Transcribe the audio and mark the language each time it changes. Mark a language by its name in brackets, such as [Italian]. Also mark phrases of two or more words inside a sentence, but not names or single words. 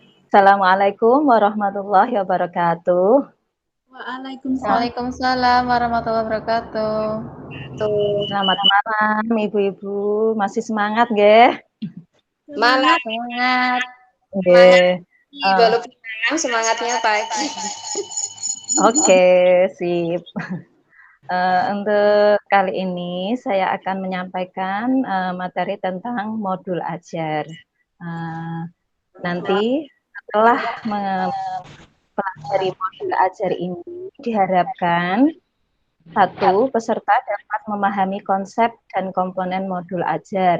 [Arabic] السلام عليكم ورحمة الله وبركاته. Waalaikumsalam. وعليكم السلام ورحمة الله وبركاته. [Indonesian] Selamat malam Ibu-ibu, masih semangat nggih? Malam. Semangat. Nggih. Walaupun malam semangatnya pagi. Oke, sip. Untuk kali ini saya akan menyampaikan materi tentang modul ajar. Nanti setelah mempelajari modul ajar ini diharapkan satu, peserta dapat memahami konsep dan komponen modul ajar.